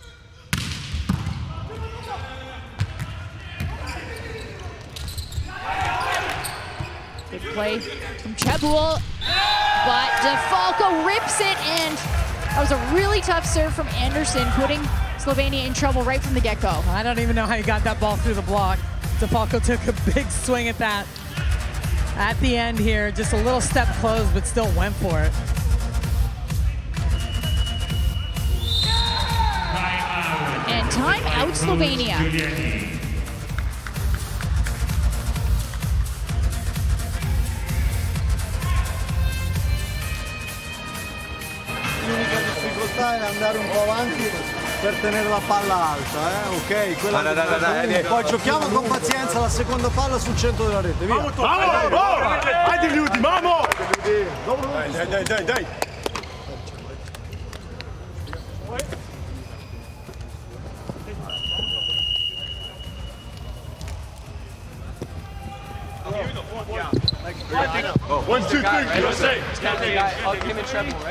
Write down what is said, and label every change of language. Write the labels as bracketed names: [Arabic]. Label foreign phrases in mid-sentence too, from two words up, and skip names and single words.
[English] Good play from Chebel, but DeFalco rips it, and that was a really tough serve from Anderson, putting Slovenia in trouble right from the get-go. I don't even know how he got that ball through the block. DeFalco took a big swing at that at the end here, just a little step close, but still went for it. And time out Slovenia. [Italian] L'unica difficoltà è andare un po' avanti per tenere la palla alta, ok? Quella poi giochiamo con pazienza la seconda palla sul centro della rete, via. [Spanish] Vamos! [Slovenian] Ajde ljudi, vamo! Daj. [English] One, two, three, USA! I'll give him a treble, right?